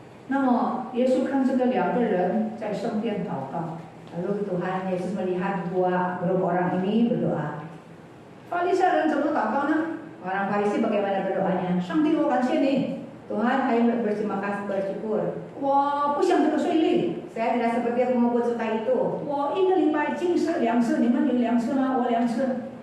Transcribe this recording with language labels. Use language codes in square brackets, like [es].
[zh] 那么耶稣看这个2个人在圣殿祷告。 [id] Lalu Tuhan Yesus melihat grup orang ini berdoa. [zh] 法利赛人怎么祷告呢？ [id] Orang Farisi bagaimana berdoanya? [zh] 上帝，我感谢你， [id] Tuhan, saya berterima kasih, bersyukur. [zh] 我不像这个税吏， [id] Saya tidak seperti pemungut cukai itu. [zh] 我1个礼拜禁食2次，你们有2次吗？我2次。